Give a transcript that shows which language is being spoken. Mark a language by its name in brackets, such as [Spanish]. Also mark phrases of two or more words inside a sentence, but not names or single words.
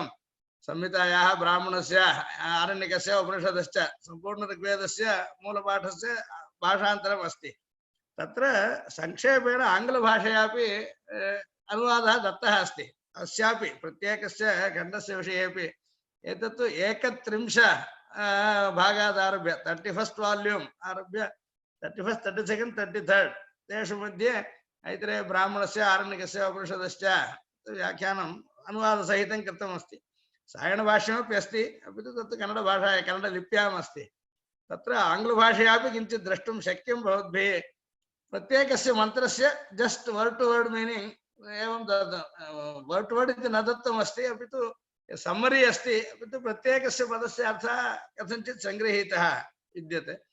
[Sanskrit] संहितायाः, ब्राह्मणस्य, आरण्यकस्य, उपनिषदश्च सम्पूर्ण ऋग्वेदस्य मूलपाठस्य भाषान्तरम् अस्ति। तत्र संक्षेपेण आङ्ग्लभाषयापि अनुवादः दत्तः अस्ति। अस्यापि प्रत्येकस्य खण्डस्य विषयेपि एतत्तु 31 भागादारभ्य 31st वाल्यूम् आरभ्य 31st, 32nd, 33rd तेषु मध्ये ऐतरेय ब्राह्मणस्य, आरण्यकस्य, उपनिषदश्च व्याख्यानम् अनुवादसहितं कृतमस्ति। सायणभाष्यमपि अस्ति, अपि तु तत् कन्नडभाषायां कन्नडलिप्याम् अस्ति। तत्र आङ्ग्लभाषयापि किञ्चित् द्रष्टुं शक्यं भवद्भिः। प्रत्येकस्य मन्त्रस्य [English] just word to word meaning [Sanskrit] एवं [English] word to word [Sanskrit] इति न दत्तमस्ति, अपि तु सम्मरी अस्ति, अपि तु प्रत्येकस्य पदस्य अर्थः कथञ्चित् सङ्गृहीतः विद्यते।